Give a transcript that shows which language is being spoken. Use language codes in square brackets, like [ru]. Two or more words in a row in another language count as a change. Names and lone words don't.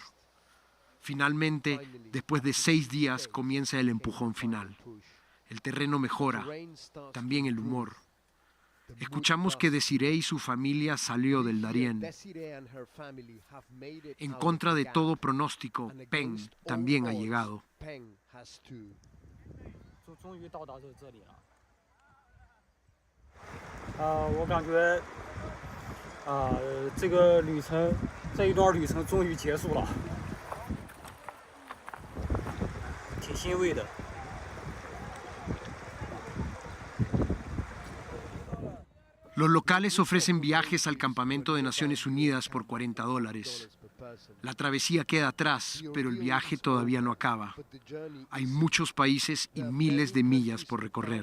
[es] Finalmente, después de 6 días, comienza el empujón final. El terreno mejora, también el humor. Escuchamos que Desiree y su familia salió del Darién. En contra de todo pronóstico, Peng también ha llegado. [zh] 终于到达这里了。我感觉这个旅程，这一段旅程终于结束了，挺欣慰的。 [es] Los locales ofrecen viajes al campamento de Naciones Unidas por $40. La travesía queda atrás, pero el viaje todavía no acaba. Hay muchos países y miles de millas por recorrer.